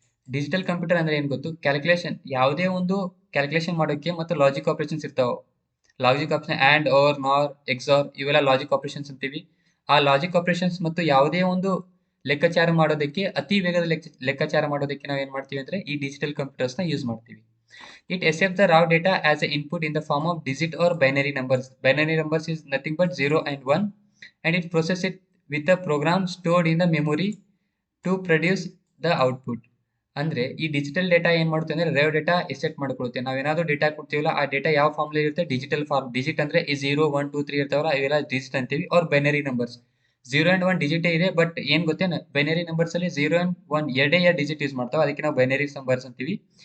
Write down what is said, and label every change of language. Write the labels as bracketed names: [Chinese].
[Kannada] Digital computer ಅಂದ್ರೆ ಏನು ಗೊತ್ತು? ಕ್ಯಾಲ್ಕುಲೇಷನ್, ಯಾವುದೇ ಒಂದು ಕ್ಯಾಲ್ಕುಲೇಷನ್ ಮಾಡೋಕೆ ಮತ್ತು ಲಾಜಿಕ್ ಆಪರೇಷನ್ಸ್ ಇರ್ತಾವೆ. ಲಾಜಿಕ್ ಆಪರೇಷನ್ ಆ್ಯಂಡ್ ಆರ್ ನಾರ್ ಎಕ್ಸಾರ್ ಇವೆಲ್ಲ ಲಾಜಿಕ್ ಆಪರೇಷನ್ಸ್ ಅಂತೀವಿ. ಆ ಲಾಜಿಕ್ ಆಪರೇಷನ್ಸ್ ಮತ್ತು ಯಾವುದೇ ಒಂದು ಲೆಕ್ಕಾಚಾರ ಮಾಡೋದಕ್ಕೆ, ಅತಿ ವೇಗದ ಲೆಕ್ಕಾಚಾರ ಮಾಡೋದಕ್ಕೆ ನಾವು ಏನ್ ಮಾಡ್ತೀವಿ ಅಂದ್ರೆ ಈ ಡಿಜಿಟಲ್ ಕಂಪ್ಯೂಟರ್ಸ್ ನ ಯೂಸ್ ಮಾಡ್ತೀವಿ. [English] It accepts the raw data as an input in the form of digit or binary numbers. Binary numbers is nothing but 0 and 1, and it processes it with a program stored in the memory to produce the output. [Kannada] ಅಂದ್ರೆ ಈ digital data ಏನ್ ಮಾಡುತ್ತೆ ಅಂದ್ರೆ rave data asset ಮಾಡ್ಕೊಳುತ್ತೆ. ನಾವೇನಾದ್ರೂ data ಕೊಡ್ತೀವಲ್ಲ, ಆ data ಯಾವ form ಇರುತ್ತೆ? Digital form. Digit ಅಂದ್ರೆ ಈ 0 1 2 3 ಇರ್ತಾವಲ್ಲ, ಇವೆಲ್ಲ ಡಿಜಿಟ್ ಅಂತೀವಿ. R binary numbers. 0 and 1 digit ಇದೆ, ಬಟ್ ಏನ್ ಗೊತ್ತೇನ, ಬೈನರಿ ನಂಬರ್ಸ್ ಅಲ್ಲಿ 0 ಅಂಡ್ 1 ಎರಡೇ ಎರಡು ಡಿಜಿಟ್ ಯೂಸ್ ಮಾಡ್ತಾವ, ಅದಕ್ಕೆ ನಾವು ಬೈನರಿ ನಂಬರ್ಸ್ ಅಂತೀವಿ.